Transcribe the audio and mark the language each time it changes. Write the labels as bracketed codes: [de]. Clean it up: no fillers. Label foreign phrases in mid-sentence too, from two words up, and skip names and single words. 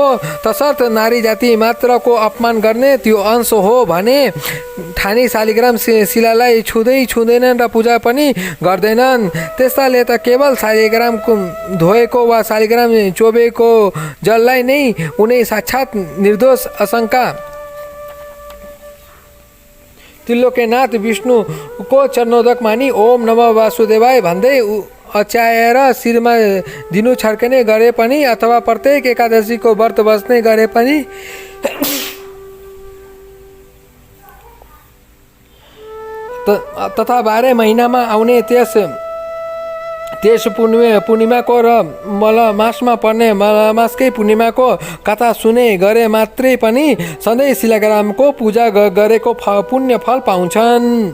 [ne] तसर्थ नारी जाति मात्रको अपमान गर्ने त्यो अंश हो भने ठानी शालिग्राम शिलालाई छुँदैनन् र पूजा पनि गर्दैनन्। त्यस्ताले त केवल शालिग्रामको धोएको वा शालिग्राम चोबेको जललाई नै उनी साक्षात निर्दोष अशङ्का त्रिलोक्यनाथ विष्णुको चरणोदक मानी [sa] ओम नमः वासुदेवाय [ne] भन्दै अच्याएर शिरमा दिनु छर्कने गरे पनि अथवा प्रत्येक एकादशीको व्रत बस्ने गरे पनि तथा 12 महिनामा आउने त्यस त्यस पूर्णिमाको र मलमासमा पर्ने मलमासकै पूर्णिमाको कथा सुने गरे मात्रै पनि सधैँ शिलाग्रामको पूजा गरेको पुण्य फल पाउँछन्।